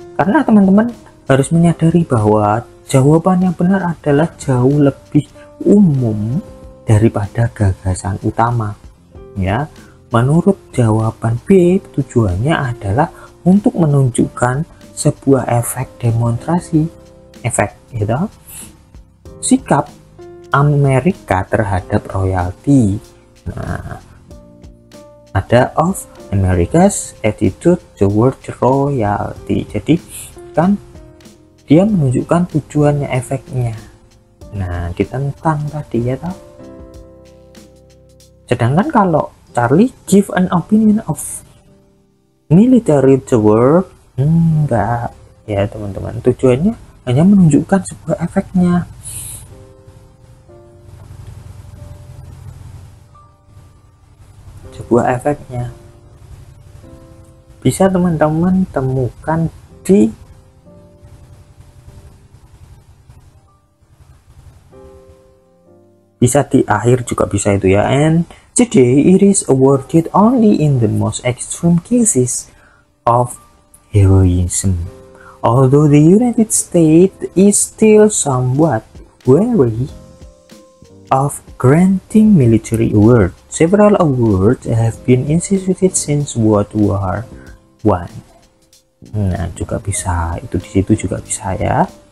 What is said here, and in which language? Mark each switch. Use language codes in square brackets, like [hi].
[id] Karena teman-teman harus menyadari bahwa jawaban yang benar adalah jauh lebih umum daripada gagasan utama ya. Menurut jawaban B, tujuannya adalah untuk menunjukkan sebuah efek demonstrasi, efek gitu, sikap Amerika terhadap royalti. Nah, ada [en] of America's attitude toward royalty. [id] Jadi kan dia menunjukkan tujuannya, efeknya. Nah, ditentang tadi ya toh. Sedangkan kalau [en] Charlie give an opinion of military toward, [id] enggak ya teman-teman, tujuannya hanya menunjukkan sebuah efeknya. Sebuah efeknya bisa teman-teman temukan di akhir juga bisa itu ya. [en] And today it is awarded only in the most extreme cases of heroism. Although the United States is still somewhat wary of granting military awards, several awards have been instituted since World War I. [id] Nah, juga bisa itu, di situ juga bisa ya.